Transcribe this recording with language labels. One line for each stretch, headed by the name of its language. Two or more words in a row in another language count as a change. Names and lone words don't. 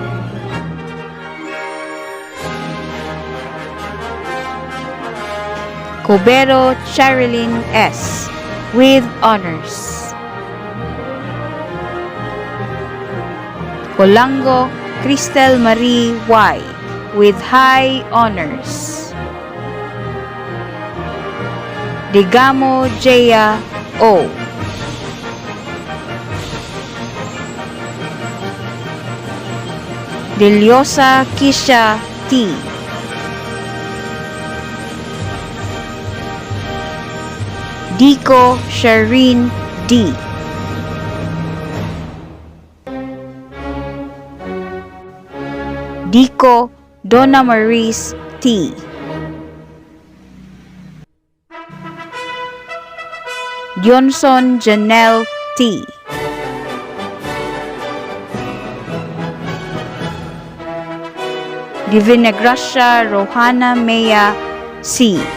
English: Cobero Charilyn S. with honors. Colango Cristel Marie Y. with high honors. Digamo Jaya O. Deliosa Kisha T. Dico Shireen D. Dico Donna Maurice T. Johnson Janelle T. Divina Gracia Rohana Mea C.